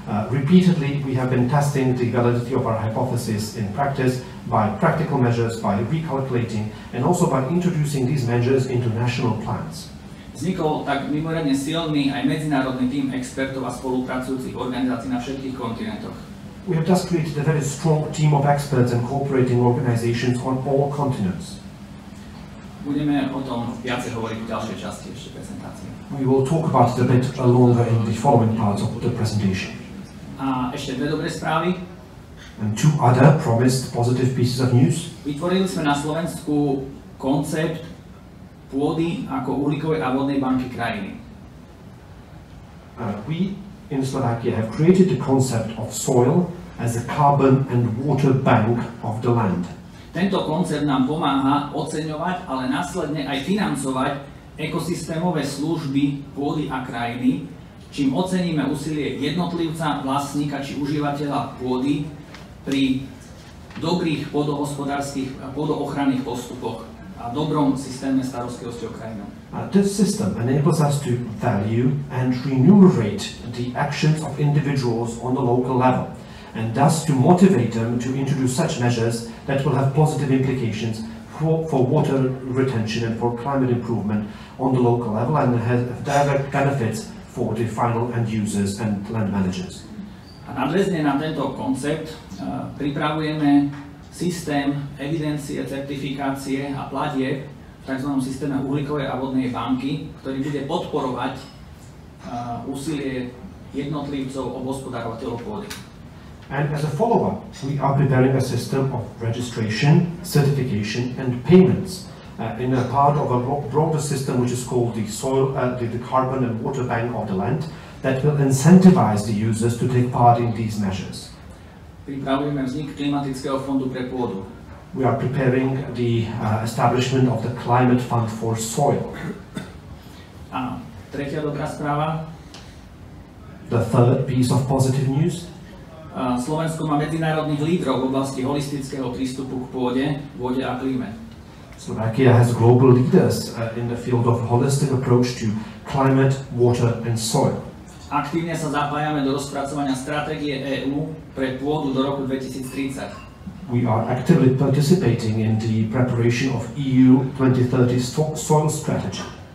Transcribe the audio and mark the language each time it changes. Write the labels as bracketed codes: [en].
[en] Repeatedly, we have been testing the validity of our hypothesis in practice by practical measures, by recalculating, and also by introducing these measures into national plans. [sk] Vznikol tak mimoriadne silný aj medzinárodný tím expertov a spolupracujúcich organizácií na všetkých kontinentoch. [en] We have thus created a very strong team of experts and cooperating organizations on all continents. [sk] Budeme o tom viacej hovoriť v ďalšej časti ešte prezentácie. [en] We will talk about it a bit longer in the following parts of the presentation. [sk] A ešte 2 dobré správy. [en] And 2 other promised positive pieces of news. [sk] Vytvorili sme na Slovensku koncept pôdy ako uhlíkovej a vodnej banky krajiny. [en] We in Slovakia have created the concept of soil as a carbon and water bank of the land. [sk] Tento koncept nám pomáha oceňovať, ale následne aj financovať ekosystémové služby pôdy a krajiny, čím oceníme úsilie jednotlivca, vlastníka či užívateľa pôdy pri dobrých pôdohospodárskych a pôdoochranných postupoch a dobrom systéme starostlivosti o krajinu. [en] This system enables us to value and remunerate the actions of individuals on the local level, and thus to motivate them to introduce such measures that will have positive implications for water retention and for climate improvement on the local level, and have direct benefits for the final end users and land managers. [sk] A nadväzne na tento koncept pripravujeme systém evidencie, certifikácie a platieb v tzv. Systéme uhlíkovej a vodnej banky, ktorý bude podporovať úsilie jednotlivcov obhospodárovateľov pôdy. [en] And as a follow-up, we are preparing a system of registration, certification, and payments in a part of a broader system which is called the soil, the carbon and water bank of the land, that will incentivize the users to take part in these measures. [sk] Pripravujeme vznik klimatického fondu pre pôdu. [en] We are preparing the establishment of the climate fund for soil. [sk] A tretia dobrá správa. [en] The third piece of positive news. [sk] Slovensko má medzinárodných lídrov v oblasti holistického prístupu k pôde, vode a klíme. [en] Slovakia has global leaders in the field of holistic approach to climate, water and soil. [sk] Aktívne sa zapájame do rozpracovania stratégie EÚ pre pôdu do roku 2030. [en] We are actively participating in the preparation of EU 2030 soil strategy.